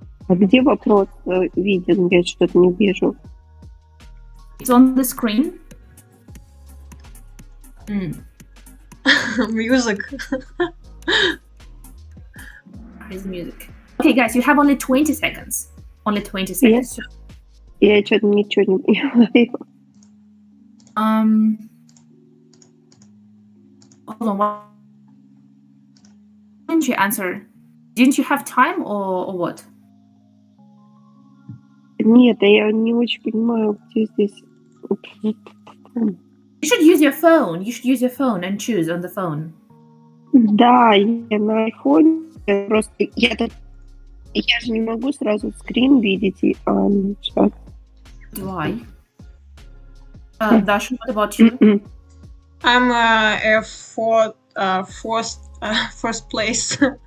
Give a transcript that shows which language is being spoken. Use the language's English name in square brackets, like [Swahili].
[Russian] А где вопрос виден? Я что-то не вижу. [English] It's on the screen. Music. Where's music? Okay, guys, you have only 20 seconds. Only 20 seconds. [Russian] Я что-то ничего не понимаю. [English] Hold on. Why didn't you answer? Didn't you have time or what? [Russian] Нет, я не очень понимаю, где здесь. [English] You should use your phone. You should use your phone and choose on the phone. [Russian] Да, я на айфоне. Просто я же не могу сразу скрин видеть. [English] Why? Dasha, what about you? I'm first place.